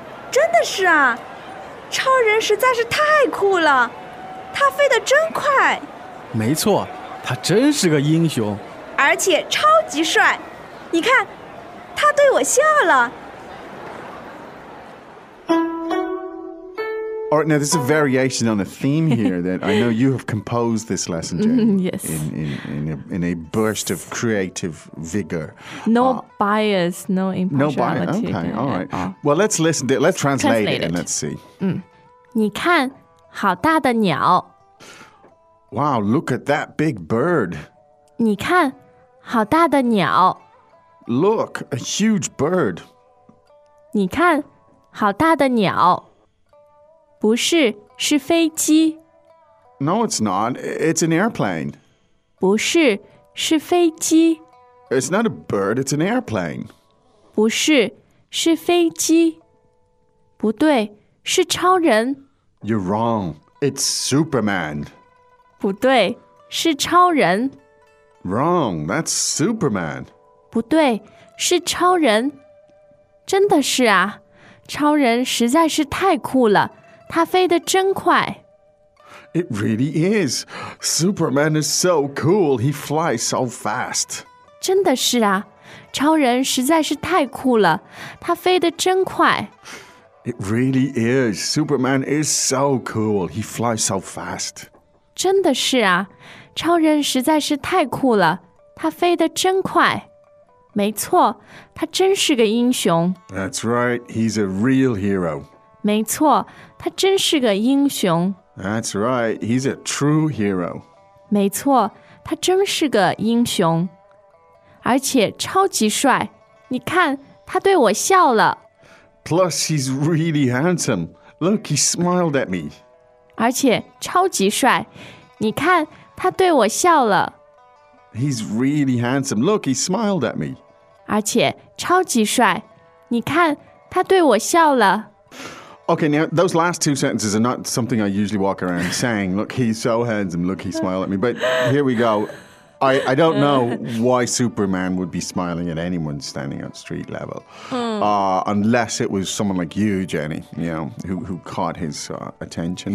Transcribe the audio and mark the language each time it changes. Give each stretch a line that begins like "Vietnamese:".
Chinese: 真的是啊, 超人实在是太酷了, 他飞得真快没错, 他真是个英雄而且超级帅, 你看, 他对我笑了
English: All right, now there's a variation on a theme here that I know you have composed this lesson, Jenny. Yes. In a burst of creative vigor. No bias, no impartiality. No bias, okay, all right. Well, let's listen to it, let's translate it and let's see.
Chinese: 你看好大的鸟
English: Wow, look at that big bird.
Chinese: 你看好大的鸟
English: Look, a huge bird.
Chinese: 你看好大的鸟 不是, 是飞机
English: No, it's not. It's an airplane.
Chinese: 不是, 是飞机
English: It's not a bird, it's an airplane.
Chinese: 不是, 是飞机 不对, 是超人
English: You're wrong. It's Superman.
Chinese: 不对, 是超人
English: Wrong, that's Superman.
Chinese: 不对, 是超人 真的是啊, 超人实在是太酷了 他飞得真快
English: It really is Superman is so cool He flies so fast
Chinese: 真的是啊 超人实在是太酷了 他飞得真快
English: It really is Superman is so cool He flies so fast
Chinese: 真的是啊 超人实在是太酷了 他飞得真快 没错 他真是个英雄
English: That's right He's a real hero
Chinese: 没错 他真是个英雄
English: That's right, he's a true hero
Chinese: 没错, 他真是个英雄 而且超级帅 你看, 他对我笑了
English: Plus he's really handsome Look, he smiled at me
Chinese: 而且超级帅 你看, 他对我笑了
English: He's really handsome Look, he smiled at me
Chinese: 而且超级帅 你看, 他对我笑了
English: Okay, now, those last two sentences are not something I usually walk around saying. Look, he's so handsome. Look, he smiled at me. But here we go. I don't know why Superman would be smiling at anyone standing on street level. Unless it was someone like you, Jenny, you know, who caught his attention.